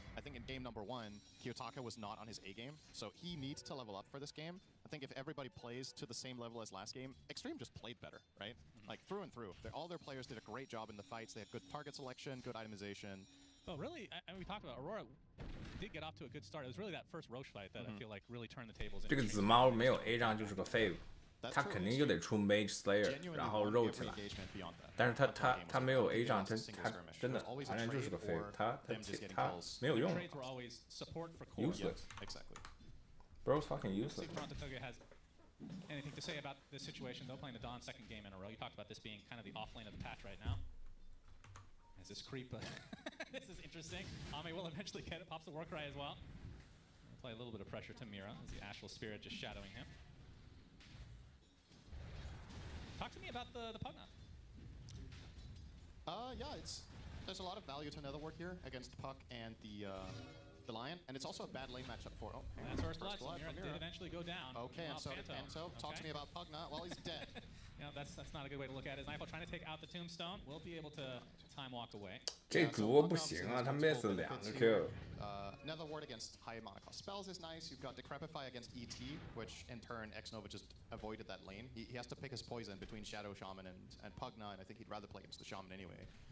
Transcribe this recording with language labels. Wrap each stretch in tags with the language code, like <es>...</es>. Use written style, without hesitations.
<en>I think in game number 1, Kiyotaka was not on his A game, so he needs to level up for this game. I think if everybody plays to the same level as last game, Extreme just played better, right? Like, through and through. All their players did a great job in the fights. They had good target selection, good itemization. Well, really, we talked about Aurora did get off to a good start. It was really that first Roche fight that I feel like really turned the tables.</en> <zh>这个紫猫没有 A 仗就是个废物，他肯定就得出 Mage Slayer， 然后肉起来。但是他没有 A 仗，他真的反正就是个废物，他没有用</zh> <en>Trades were always support for core. ，useless。 Exactly. Bro's fucking useless. Toronto Tokyo has anything to say about this situation, though, playing the Dawn second game in a row. You talked about this being kind of the off lane of the patch right now. As this creep, this is interesting. Ame will eventually get it, pops the Warcry as well. Apply a little bit of pressure to Mira as the Astral Spirit just shadowing him. Talk to me about the Pugna. Yeah, there's a lot of value to Netherwork here against Puck and the Lion, and it's also a bad lane matchup for. Oh, That's first blood. So blood Mira from did eventually go down. Okay, and so Panto. talk to me about Pugna. Well, he's dead. You know, that's not a good way to look at it. Knifel trying to take out the Tombstone. Will be able to time walk away.</en> <zh>这主不行啊，他 miss 2个 Q。</zh> <en>Nether Ward against high mana cost spells is nice. You've got Decrepify against ET, which in turn X-Nova just avoided that lane. He has to pick his poison between Shadow Shaman and Pugna, and I think he'd rather play against the Shaman anyway.</en>